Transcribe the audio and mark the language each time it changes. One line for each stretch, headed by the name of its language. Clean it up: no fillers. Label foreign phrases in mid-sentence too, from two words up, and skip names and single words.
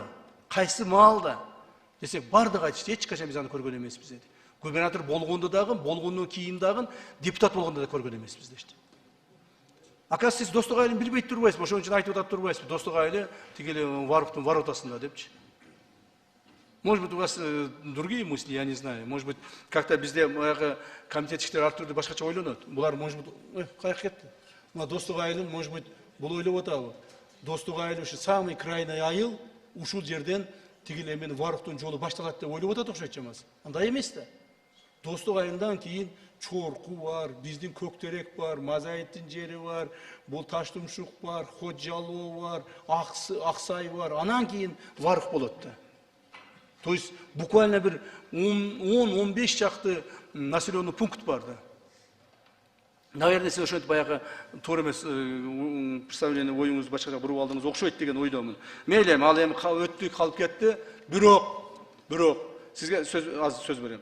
Kyrgyz: Кайсы маалда? Десек, бардыгы айтышты. Эч качан биз аны көргөн эмеспиз деди. Губернатор болгондо дагы, болгондон кийин дагы, депутат болгондо да көргөн эмеспиз дешти. Оказывается, сиз Достук айылын билбей турбайсызбы? Ошон үчүн айтып атып турбайсызбы? Достук айылы тигили Варуктун воротасында депчи.
Russian: Может быть, у вас другие мысли, я не знаю. Может быть, как-то
Kyrgyz: bizde комитетчиктер ар түрдүү башкача ойлонот. Булар,
Russian: может быть,
Kyrgyz: каяка кетти. Мына Достук айылын,
Russian: может быть,
Kyrgyz: бул ойлоп атабы. Достук айылы ушу
Russian: самый крайний
Kyrgyz: айыл, ушул жерден тигил эмен Варуктун жолу башталат деп ойлоп атат окшойт чамасы. Андай эмес да. Достук айылынан кийин Чорку бар, биздин Көктерек бар, Мазайыттын жери бар, бул Таштумшук бар, Ходжалоо бар, Аксай бар. Анан кийин Варук болот да.
Russian: То есть буквально
Kyrgyz: bir 10-15 чакты
Russian: населенный пункт
Kyrgyz: бар да. Наверное, сиз ошентип баягы туура эмес представление оюңузду башкача буруп алдыңыз окшойт деген ойдомун. Мейли, ал эми өттү, калып кетти. Бирок сизге сөз берем.